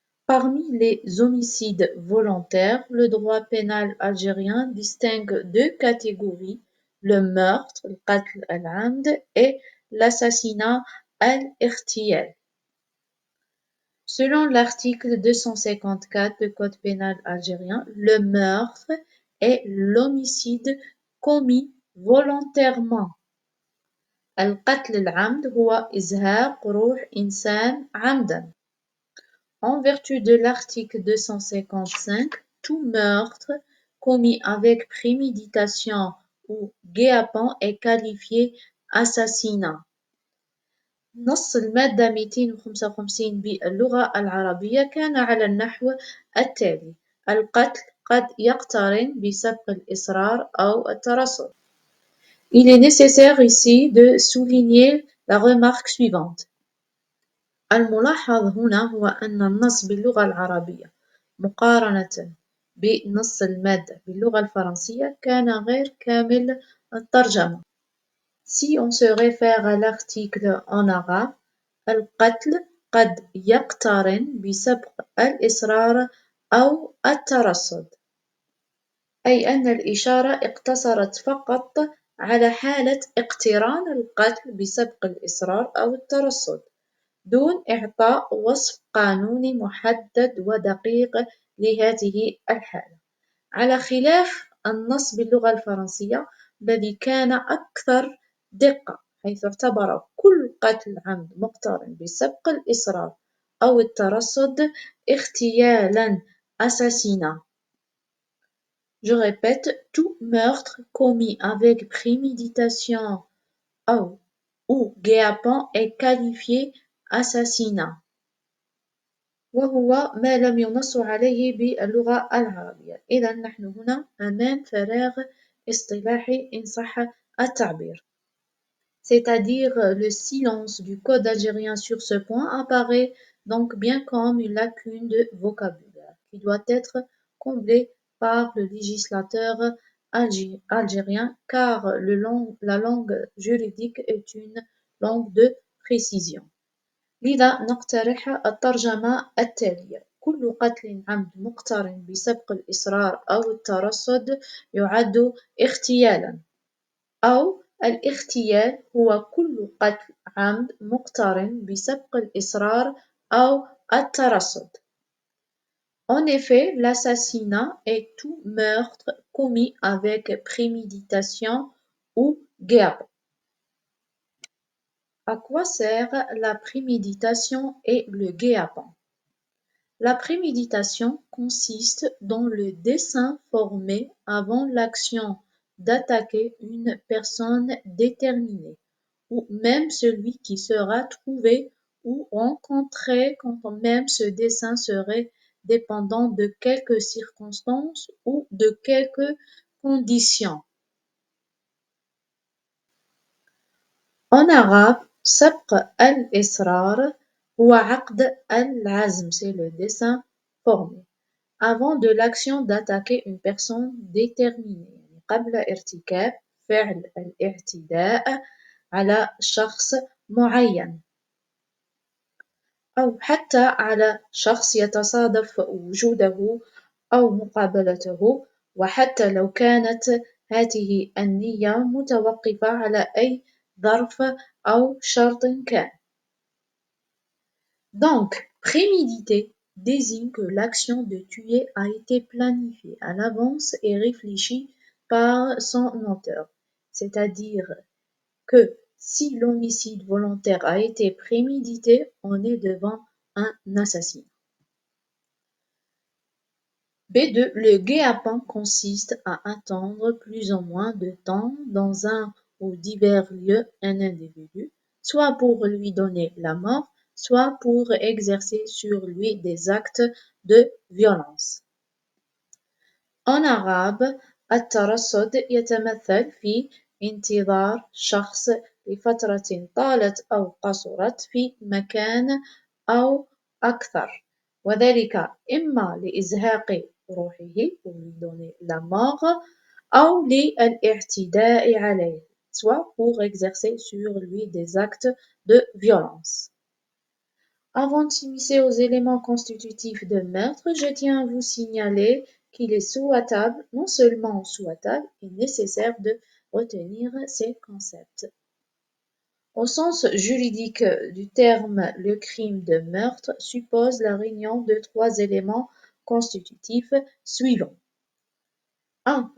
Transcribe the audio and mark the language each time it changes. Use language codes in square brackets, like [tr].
[fr] Parmi les homicides volontaires, le droit pénal algérien distingue deux catégories, le meurtre, [ar] القتل العمد, [fr] et l'assassinat al-اغتيال. Selon l'article 254 du Code pénal algérien, le meurtre est l'homicide commis volontairement. [ar] القتل العمد هو إزهاق روح إنسان عمدا. [fr] En vertu de l'article 255, tout meurtre commis avec préméditation ou guet-apens est qualifié assassinat. [ar] نص المادة 255 باللغة العربية كان على النحو التالي: القتل قد يقترن بسبق الإصرار أو الترصد. [fr] Il est nécessaire ici de souligner la remarque suivante. [ar] الملاحظ هنا هو أن النص باللغة العربية مقارنة بنص المادة باللغة الفرنسية كان غير كامل الترجمة. [fr] Si on se réfère à l'article en arabe, [ar] القتل قد يقترن بسبق الإصرار أو الترصد، أي أن الإشارة اقتصرت فقط على حالة اقتران القتل بسبق الإصرار أو الترصد، دون إعطاء وصف قانوني محدد ودقيق لهذه الحالة، على خلاف النص باللغة الفرنسية الذي كان أكثر دقة، حيث اعتبر كل قتل عمد مقترن بسبق الإصرار أو الترصد اغتيالا assassinat. [fr] Je répète, tout meurtre commis avec préméditation ou guet-apens est qualifié assassinat. [ar] وهو ما لم ينص عليه باللغة العربية. إذا نحن هنا أمام فراغ اصطلاحي إن صح التعبير. [fr] C'est-à-dire le silence du code algérien sur ce point apparaît donc bien comme une lacune de vocabulaire qui doit être comblée par le législateur algérien car la langue juridique est une langue de précision. [ar] لذا نقترح الترجمة التالية: كل قتل عمد مقترن بسبق الإصرار أو الترصد يعد اغتيالا، أو الاغتيال هو كل قتل عمد مقترن بسبق الإصرار أو الترصد. [fr] En effet, l'assassinat est tout meurtre commis avec préméditation ou guet-apens. À quoi sert la préméditation et le guet-apens? La préméditation consiste dans le dessein formé avant l'action d'attaquer une personne déterminée, ou même celui qui sera trouvé ou rencontré quand même ce dessein serait dépendant de quelques circonstances ou de quelques conditions. En arabe, [ar] سبق الإصرار هو عقد العزم, [fr] c'est le dessein formé, avant de l'action d'attaquer une personne déterminée, [ar] قبل ارتكاب فعل الاعتداء على شخص معين، أو حتى على شخص يتصادف وجوده أو مقابلته، وحتى لو كانت هذه النية متوقفة على أي ظرف أو شرط كان. [fr] Donc, préméditer désigne que l'action de tuer a été planifiée à l'avance et réfléchie par son auteur. C'est-à-dire que si l'homicide volontaire a été prémédité, on est devant un assassinat. B2. Le guet-apens consiste à attendre plus ou moins de temps dans un ou divers lieux un individu, soit pour lui donner la mort, soit pour exercer sur lui des actes de violence. En arabe, [ar] الترصد يتمثل في انتظار شخص لفترة طالت أو قصرت في مكان أو أكثر، وذلك إما لإزهاق روحه [fr] pour lui donner la mort [ar] أو للاعتداء عليه, [fr] soit pour exercer sur lui des actes de violence. Avant de s'immiscer aux éléments constitutifs de meurtre, je tiens à vous signaler qu'il est souhaitable, non seulement souhaitable, et nécessaire de retenir ces concepts. Au sens juridique du terme, le crime de meurtre suppose la réunion de trois éléments constitutifs suivants. 1.